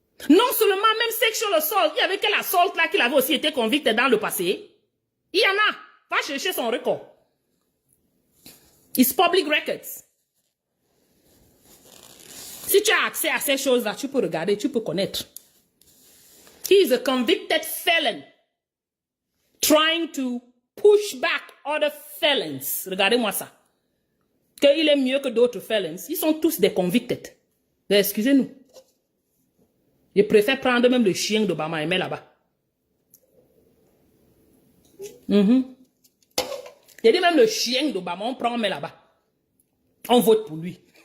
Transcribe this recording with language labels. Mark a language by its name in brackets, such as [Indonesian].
[French] Non seulement même sexual assault. Il y avait quel assault là qu'il avait aussi été convicted dans le passé. Il y en a. Va chercher son record. [English] It's public records. [French] Si tu as accès à ces choses-là, tu peux regarder, tu peux connaître. [English] He is a convicted felon. Trying to push back other felons. [French] Regardez-moi ça. Qu'il est mieux que d'autres felons. Ils sont tous des convicted. Excusez-nous. Je préfère prendre même le chien d'Obama et mettre là-bas. J'ai dit même le chien d'Obama, on prend, on met là-bas. On vote pour lui.